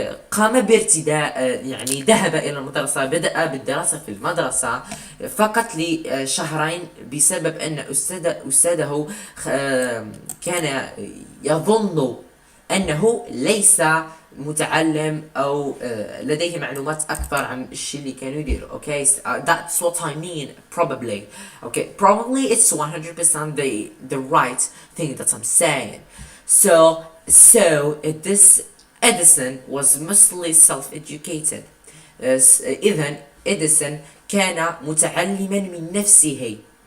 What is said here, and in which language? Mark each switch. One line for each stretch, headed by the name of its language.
Arabic: قام بارتداء يعني ذهب إلى المدرسة، بدأ بالدراسة في المدرسة فقط لشهرين بسبب أن أستاذه كان يظن أنه ليس متعلم أو لديه معلومات أكثر عن الشيء اللي كانوا يديروا.
English: Okay, that's what I mean. Probably. Okay, probably it's 100% the right thing that I'm saying. So this Edison was mostly self-educated.
Arabic: إذن إديسون كان متعلما من نفسه.